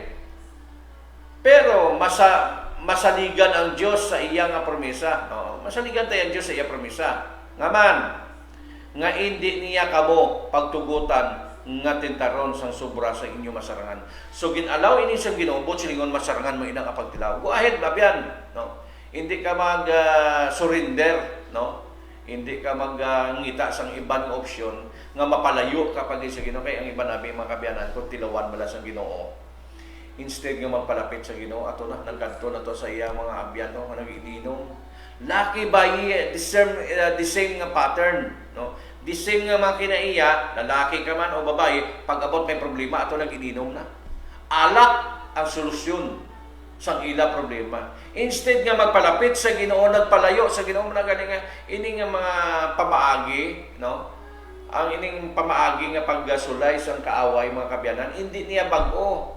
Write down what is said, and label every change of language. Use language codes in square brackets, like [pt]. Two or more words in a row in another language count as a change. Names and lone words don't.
[hil] Pero masaligan ang Dios sa iya nga promesa. Masaligan tayo ang Dios sa iya promesa. Ngaman, nga hindi niya kamo pagtugutan nga tentaron sang sobra sa inyo masarangan. So ginalaw ini sang Ginoo bot silingon masarangan mo inang apagtilaw. [en] Go ahead [hil] babyan, no? Hindi ka mag surrender, no? Hindi ka ngita sang ibang option nga mapalayo kapag sa Ginoo kay ang iba nabi mga kabyanan kung tilawan bala sang Ginoo. Instead nga magpalapit sa Ginoo ato na nagkadto na to sa iyang mga abyan no nga nagiinom. [en] Lucky by the same nga pattern, no? The same [hil] nga mga kinaiya, lalaki ka man o babae, pag abot may problema, ato nag-ininom na. Alak ang solusyon sa ila problema. Instead nga magpalapit sa Ginoo, nagpalayo sa Ginoo, nagaling nga, ining nga mga pamaagi, no? Ang ining pamaagi nga paggasulay sa kaaway, mga kabyanan, hindi niya bago.